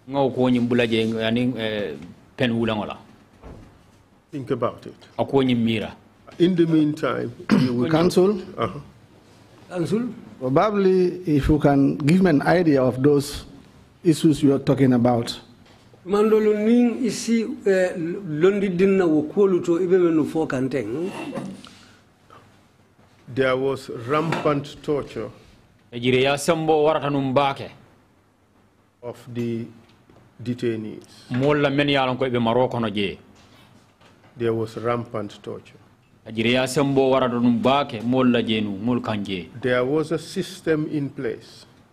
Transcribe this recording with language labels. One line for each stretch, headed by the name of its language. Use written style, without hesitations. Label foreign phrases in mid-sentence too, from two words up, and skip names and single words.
English: Think about it. In the meantime, you will Counsel? Counsel? Probably if you can give me an idea of those issues you are talking about.
Mandingo: Mandolo ning isi londi dinna wo koluto ibemenu fo kanteng.
English: There was rampant torture of the detainees. There was rampant torture. There was a system in place.